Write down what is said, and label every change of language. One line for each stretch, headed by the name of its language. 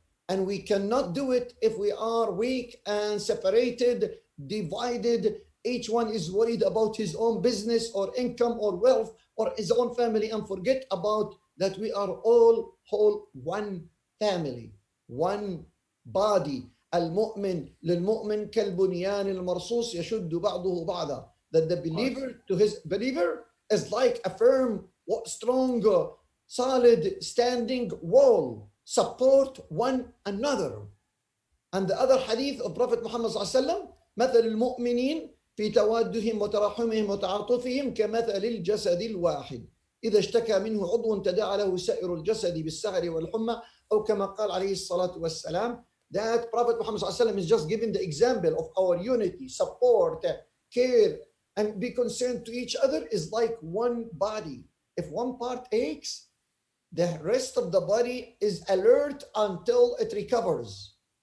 English: And we cannot do it if we are weak and separated, divided. Each one is worried about his own business or income or wealth or his own family, and forget about that we are all whole, one family, one body.
Arabic: المؤمن للمؤمن كالبنيان المرصوص يشد بعضه بعضا.
English: That the believer to his believer is like a firm, strong, solid, standing wall. Support one another. And the other hadith of Prophet Muhammad
Arabic: صلى الله عليه وسلم مثل المؤمنين في توادهم وتراحمهم وتعاطفهم كمثل الجسد الواحد. إذا اشتكى منه عضو تداعى له سائر الجسد بالسهر والحمى أو كما قال عليه الصلاة والسلام.
English: That Prophet Muhammad ﷺ is just giving the example of our unity, support, care, and be concerned to each other is like one body. If one part aches, the rest of the body is alert until it recovers.